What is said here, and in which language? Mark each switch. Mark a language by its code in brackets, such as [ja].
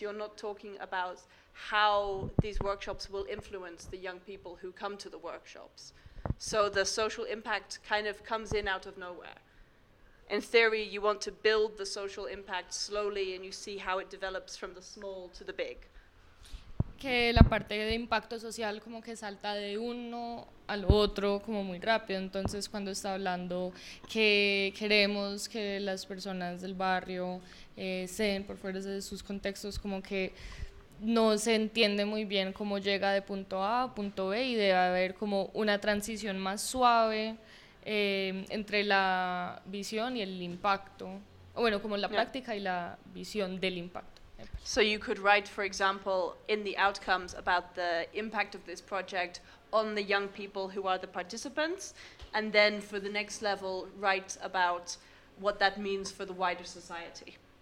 [en] You're not talking about how these workshops will influence the young people who come to the workshops. So the social impact kind of comes in out of nowhere. In theory, you want to build the social impact slowly and you see how it develops from the small to the big. [es] Que la parte de impacto social como que salta de uno al otro como muy rápido. Entonces cuando está hablando que queremos que las personas del barrio sean por fuera de sus contextos, como que no se entiende muy bien cómo llega de punto A a punto B, y debe haber como una transición más suave entre la visión y el impacto, o bueno, como la práctica y la visión del impacto. [en] So you could write, for example, in the outcomes about the impact of this project on the young people who are the participants, and then for the next level, write about what that means for the wider society.